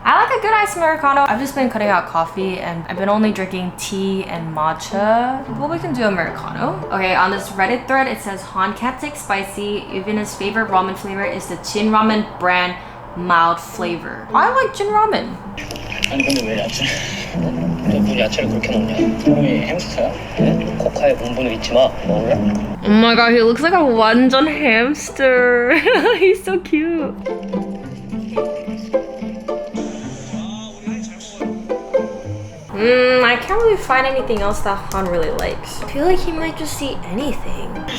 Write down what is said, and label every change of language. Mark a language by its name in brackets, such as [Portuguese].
[English] I like a good iced Americano. I've just been cutting out coffee and I've been only drinking tea and matcha. Well, we can do Americano. Okay, on this Reddit thread, it says Han can't take spicy. Even his favorite ramen flavor is the Jin Ramen brand mild flavor. I like Jin Ramen. [Korean] 아니 근데 왜 야채를 그렇게 먹냐? 사람이 햄스터야? 코카의 본분을 잊지 마. 먹을래? [English] Oh my god, he looks like a [Korean] 완전 [English] hamster. He's so cute. I can't really find anything else that Han really likes. I feel like he might just eat anything.